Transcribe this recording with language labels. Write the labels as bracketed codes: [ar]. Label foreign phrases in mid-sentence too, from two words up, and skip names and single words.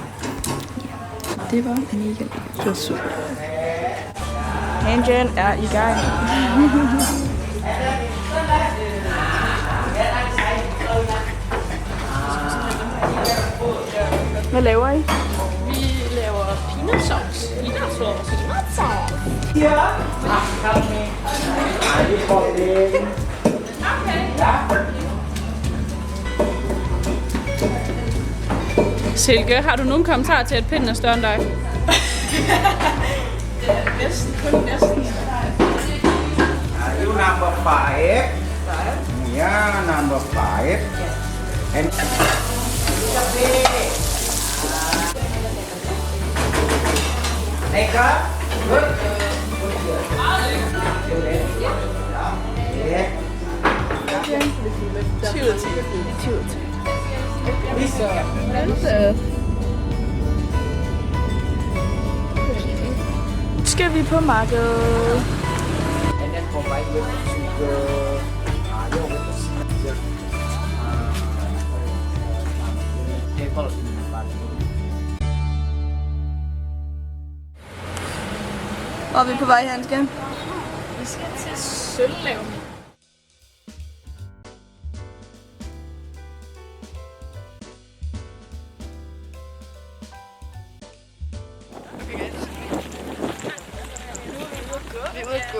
[da] Det var mega lækkert. Det var super. Handjan er i gang. Hvad laver I? Vi laver [en] peanut sauce. Peanut sauce. Peanut sauce. [da] Silke, har du nogen kommentarer til, at pinden er større end dig? Næsten, kun næsten. [en] You number 5. Yeah, number 5. And Eka, good. Yeah. 20. [da] Skal vi på markedet? [en] And then combine with sugar. With the sugar. Table in the bottom. [da] Hvor er vi på vej hen, skal? Vi skal til sølvlav. Vi er ude at gå.